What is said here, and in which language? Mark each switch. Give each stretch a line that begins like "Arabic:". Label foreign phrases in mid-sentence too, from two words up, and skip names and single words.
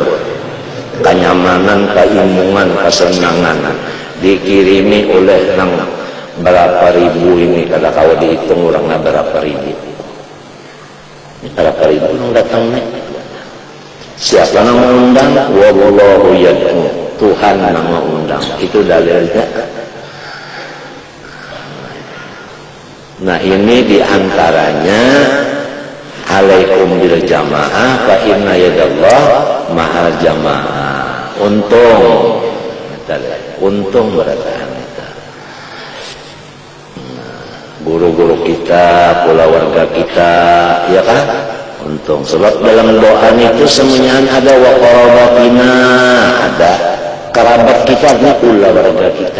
Banjar: Kenyamanan, keimungan, kesenangan dikirimi oleh nang berapa ribu ini kada kau dihitung orangnya berapa ribu. Berapa ribu nang datang nih?
Indonesian: Siapa yang mengundang?
Arabic: والله يدعو.
Indonesian: Tuhan yang mengundang. Itu dalilnya. Nah ini diantaranya
Arabic: عليكم بالجماعة فإن يد الله مع الجماعة.
Banjar: Untung berataan kita.
Indonesian: Guru-guru kita, keluarga kita, ya kan? Untung. Sebab dalam doa itu semuanya ada
Arabic: وقرابتنا,
Indonesian: ada kerabat kita, keluarga kita.